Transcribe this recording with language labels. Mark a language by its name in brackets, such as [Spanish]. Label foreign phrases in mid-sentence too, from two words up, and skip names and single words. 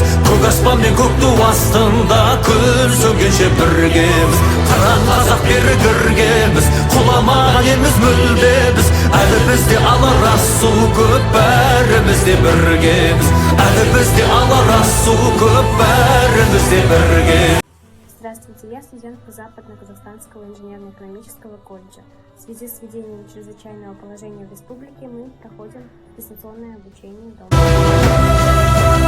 [Kazakh] Көк аспан мен көк ту астында күн сөнгенше біргеміз. Қыран қазақ бері кіргенбіз, құламаған елміз мүлде біз. Әлі бізде алар асу көп, бәрімізде біргеміз. Әлі бізде алар асу көп, бәрімізде біргеміз. [Russian] Здравствуйте, я студентка Западно-Казахстанского инженерно-экономического колледжа. В связи с введением чрезвычайного положения в республике мы проходим дистанционное обучение дома.